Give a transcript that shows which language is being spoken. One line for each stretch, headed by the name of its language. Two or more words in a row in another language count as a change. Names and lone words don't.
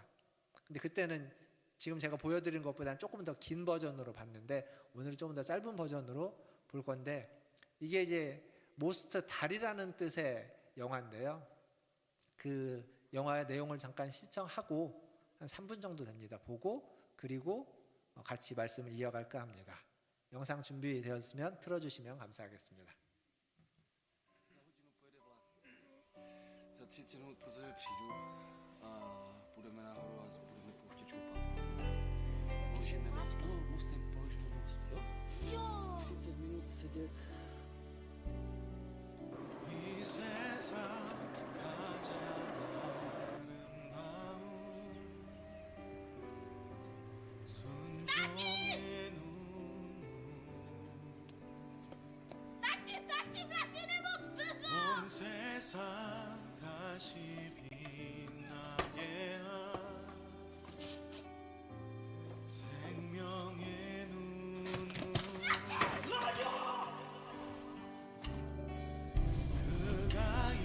Korean: 근데 그때는 지금 제가 보여드린 것보다는 조금 더 긴 버전으로 봤는데 오늘은 조금 더 짧은 버전으로 볼 건데, 이게 이제 모스트 달이라는 뜻의 영화인데요. 그 영화의 내용을 잠깐 시청하고 한 3분 정도 됩니다. 보고 그리고 같이 말씀을 이어갈까 합니다. 영상 준비되었으면 틀어주시면 감사하겠습니다.
Czech: Za 30 minut pro tebe přijdu a půjdeme nahoru a budeme pouštět čupa. Položíme most, no, mostem položíme most, jo? Jo! 30 minut sedět.
Korean: 이 세상 가장 아름다운 순종의 눈물 온 세상 다시 빛나게 한 생명의 눈물 그가